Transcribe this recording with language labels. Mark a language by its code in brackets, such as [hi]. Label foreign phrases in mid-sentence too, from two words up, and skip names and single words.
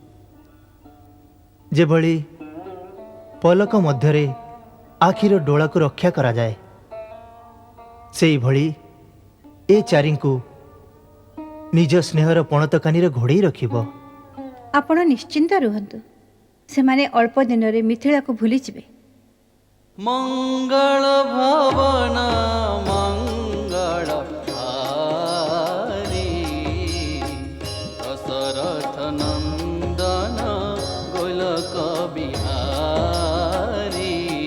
[or] ଯେଭଳି ପଲକ ମଧ୍ୟରେ ଆଖିର ଡୋଳାକୁ ରକ୍ଷା କରାଯାଏ, ସେଇଭଳି ଏ ଚାରିଙ୍କୁ ନିଜ ସ୍ନେହର ପଣତକାନିରେ ଘୋଡ଼େଇ ରଖିବ। ଆପଣ ନିଶ୍ଚିନ୍ତ ରୁହନ୍ତୁ, ସେମାନେ ଅଳ୍ପ ଦିନରେ ମିଥିଳାକୁ ଭୁଲିଯିବେ। [awa] मंगल भवन मंगल हारी दशरथ नंदन गोलक बिहारी